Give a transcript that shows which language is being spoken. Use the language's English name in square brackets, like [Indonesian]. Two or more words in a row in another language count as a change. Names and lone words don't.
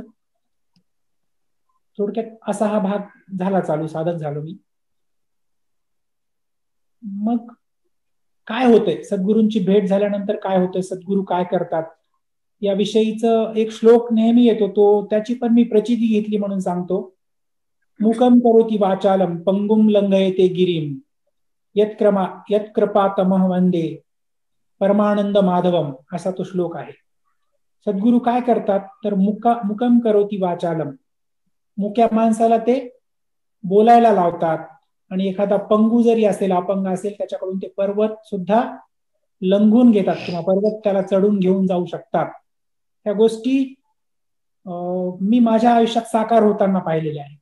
[Marathi] थोडक्यात असा हा भाग झाला चालू, साधक झालो मी. मग काय होतंय, सद्गुरूंची भेट झाल्यानंतर काय होतंय, सद्गुरू काय करतात याविषयीचं एक श्लोक नेहमी येतो, तो त्याची पण मी प्रचिती घेतली म्हणून सांगतो. [Sanskrit] मुकम करोति वाचालम पंगुम लंघयते गिरीम यत्कृपातमः वंदे परमानंद माधवम, [Marathi] असा तो श्लोक आहे. सद्गुरू काय करतात तर [Sanskrit] मुकम करोति वाचालम, [Marathi] मुक्या माणसाला ते बोलायला लावतात, आणि एखादा पंगू जरी असेल, अपंग असेल, त्याच्याकडून ते पर्वत सुद्धा लंघून घेतात किंवा पर्वत त्याला चढून घेऊन जाऊ शकतात. त्या गोष्टी मी माझ्या आयुष्यात साकार होताना पाहिलेल्या आहे.